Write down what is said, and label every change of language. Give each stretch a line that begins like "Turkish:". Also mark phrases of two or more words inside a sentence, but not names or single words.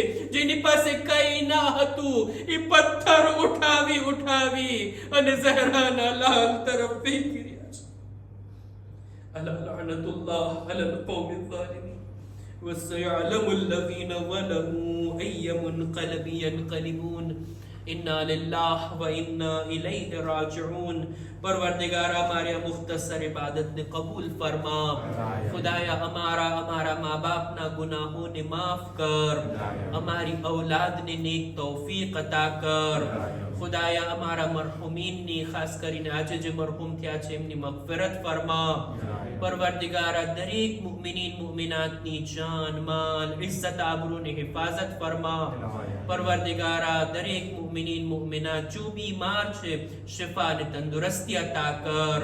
Gujarati: જેની પાસે કઈ ના હતું એ પથ્થર ઉઠાવી ઉઠાવી અને ઝહરાના લાલ તરફ ફેંકી રહ્યા છે.
Arabic: ألا لعنة الله على القوم الظالمين وسيعلم الذين ظلموا أي منقلب ينقلبون. إنا لله وإنا إليه راجعون.
Gujarati: પરવરદિગારા હમારે મુખ્તસર ઇબાદત ને કબૂલ ફરમા. ખુદાયા હમારા માં બાપ ના ગુનાહો ને માફ કર, હમારી ઔલાદ ને નેક તૌફીક અતા કર. ખુદાયા હમારા મરહુમીન ની ખાસ કરીને આજે જે મરહુમ થયા છે એમની મગફિરત ફરમા. પરવરદિગારા દરેક મુમિનીન મુમિનાતની જાન માલ ઇઝ્ઝત આબરૂની હિફાજત ફરમા. પરવરદિગારા દરેક મુમિનીન મુમિનાત જો બીમાર છે શિફા અને તંદુરસ્તી અતા કર.